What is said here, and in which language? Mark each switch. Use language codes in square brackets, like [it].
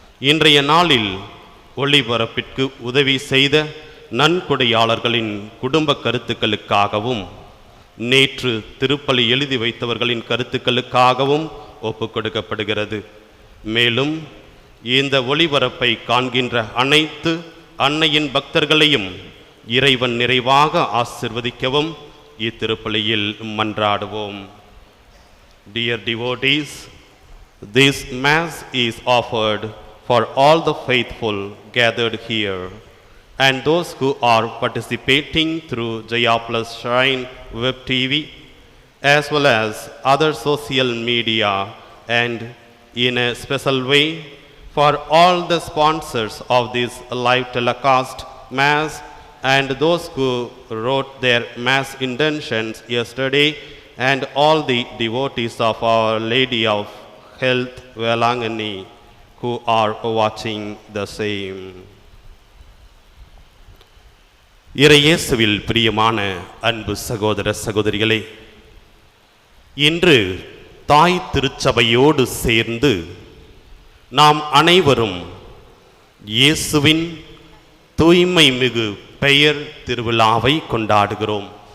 [ta] இன்றைய நாளில் ஒளிபரப்பிற்கு உதவி செய்த நன்கொடையாளர்களின் குடும்ப கருத்துக்களுக்காகவும் நேற்று திருப்பலி எழுதி வைத்தவர்களின் கருத்துக்களுக்காகவும் ஒப்புக் கொடுக்கப்படுகிறது. மேலும் இந்த ஒளிபரப்பை காண்கின்ற அனைத்து அன்னையின் பக்தர்களையும் இறைவன் நிறைவாக ஆசிர்வதிக்கவும் இத்திருப்பலியில் மன்றாடுவோம். [en] Dear devotees, this Mass is offered for all the faithful gathered here and those who are participating through Jaya Plus Shrine Web TV as well as other social media, and in a special way for all the sponsors of this live telecast Mass and those who wrote their Mass intentions yesterday, and all the devotees of Our Lady of Health Velangani who are watching the same. [ta] இறையேசுவில் பிரியமான அன்பு சகோதர சகோதரிகளே, இன்று தாய் திருச்சபையோடு சேர்ந்து நாம் அனைவரும் இயேசுவின் தூய்மை மிகு பெயர் திருவிழாவை கொண்டாடுகிறோம்.